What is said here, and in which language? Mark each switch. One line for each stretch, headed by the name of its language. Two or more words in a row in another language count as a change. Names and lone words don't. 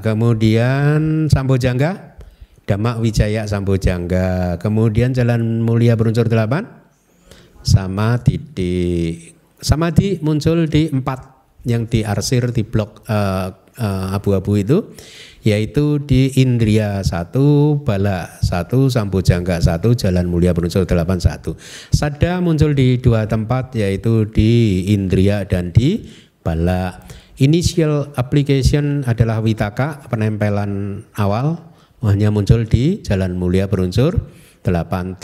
Pali: Kemudian sambojangga dhamma wijaya sambojangga.
Indonesian: Kemudian jalan mulia berunsur 8 samadhi. Samadhi muncul di 4 yang diarsir di blok abu-abu itu, yaitu di indriya 1, bala 1, sambojangga 1, jalan mulia berunsur 8 1. Sada muncul di 2 tempat, yaitu di indriya dan di bala.
English: Initial application
Indonesian: adalah vitaka, penempelan awal, hanya muncul di jalan mulia berunsur 8.